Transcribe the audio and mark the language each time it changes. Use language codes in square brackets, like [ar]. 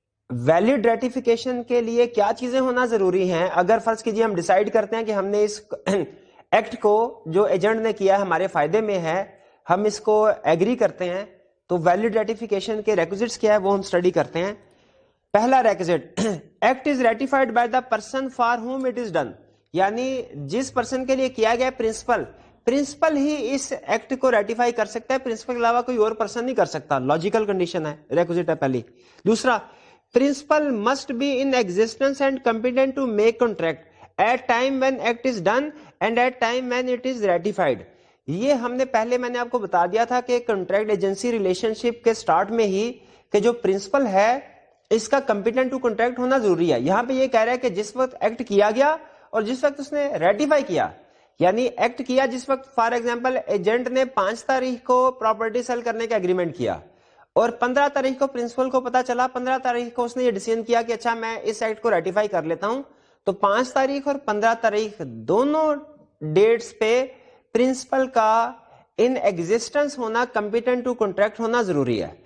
[ur] Valid ratification کے لیے کیا چیزیں ہونا ضروری ہیں؟ اگر فرض کیجئے ہم ڈیسائیڈ کرتے ہیں کہ ہم نے اس ایکٹ کو جو ایجنٹ نے کیا ہمارے فائدے میں ہے, ہم اس کو ایگری کرتے ہیں, تو ویلڈ ریٹیفیکیشن کے ریکوزٹس کیا ہے وہ ہم اسٹڈی کرتے ہیں. پہلا requisite, [en] act is ratified by the person for whom it is done, [ur] یعنی جس پرسن کے لیے کیا گیا پرنسپل ہی اس ایکٹ کو ریٹیفائی کر سکتا ہے, پرنسپل کے علاوہ کوئی اور پرسن نہیں کر سکتا. لاجیکل کنڈیشن ہے, ریکوزٹ ہے پہلی. [en] دوسرا, principal must be in existence and competent to make contract at time when act is done and at time when it is ratified. [ur] یہ ہم نے پہلے میں نے آپ کو بتا دیا تھا کہ کنٹریکٹ ایجنسی ریلیشن شپ کے سٹارٹ میں ہی کہ جو پرنسپل ہے اس کا کمپیٹنٹ ٹو کنٹریکٹ ہونا ضروری ہے. یہاں پہ یہ کہہ رہا ہے کہ جس وقت ایکٹ کیا گیا اور جس وقت اس نے ریٹیفائی کیا, یعنی ایکٹ کیا جس وقت فار ایگزامپل ایجنٹ نے 5 تاریخ کو پراپرٹی سیل کرنے کا اگریمنٹ کیا اور 15 تاریخ کو پرنسپل کو پتا چلا, 15 تاریخ کو اس نے یہ ڈیسیژن کیا کہ اچھا میں اس ایکٹ کو ریٹیفائی کر لیتا ہوں, تو 5 تاریخ اور 15 تاریخ دونوں ڈیٹس پہ پرنسپل کا ان ایگزسٹنس ہونا, کمپیٹنٹ ٹو کنٹریکٹ ہونا ضروری ہے.